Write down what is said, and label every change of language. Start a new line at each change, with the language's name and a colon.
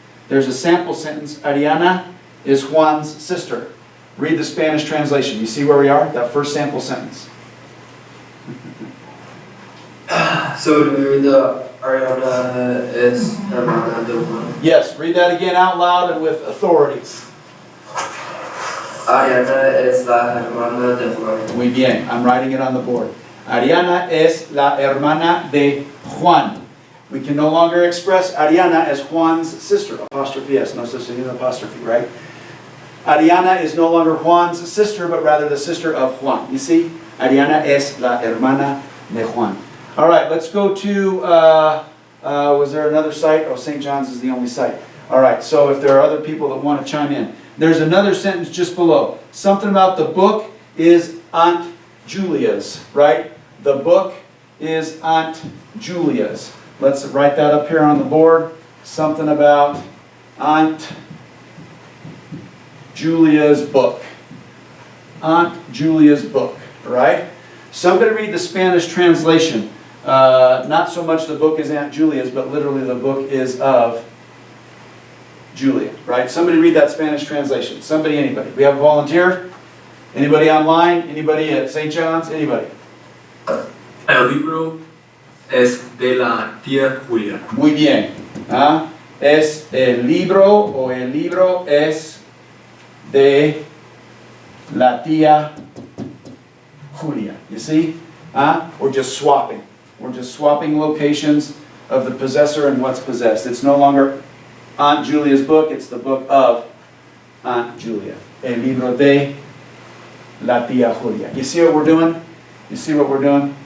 English: There's a sample sentence. Ariana is Juan's sister. Read the Spanish translation. You see where we are? That first sample sentence. So do we read the
Spanish: Ariana es hermana de Juan?
English: Yes, read that again out loud and with authority.
Spanish: Ariana es la hermana de Juan. Muy bien,
English: I'm writing it on the board.
Spanish: Ariana es la hermana de Juan.
English: We can no longer express Ariana as Juan's sister, apostrophe S, no such thing as apostrophe, right? Ariana is no longer Juan's sister, but rather the sister of Juan. You see?
Spanish: Ariana es la hermana de Juan.
English: All right, let's go to, was there another site? Oh, St. John's is the only site. All right, so if there are other people that want to chime in. There's another sentence just below. Something about the book is Aunt Julia's, right? The book is Aunt Julia's. Let's write that up here on the board. Something about Aunt Julia's book. Aunt Julia's book, right? Somebody read the Spanish translation. Not so much the book is Aunt Julia's, but literally the book is of Julia, right? Somebody read that Spanish translation. Somebody, anybody. We have a volunteer? Anybody online? Anybody at St. John's? Anybody?
Spanish: El libro es de la tía Julia. Muy bien. ¿Ah? Es el libro o el libro es de la tía Julia.
English: You see? ¿Ah? We're just swapping. We're just swapping locations of the possessor and what's possessed. It's no longer Aunt Julia's book, it's the book of Aunt Julia.
Spanish: El libro de la tía Julia.
English: You see what we're doing? You see what we're doing?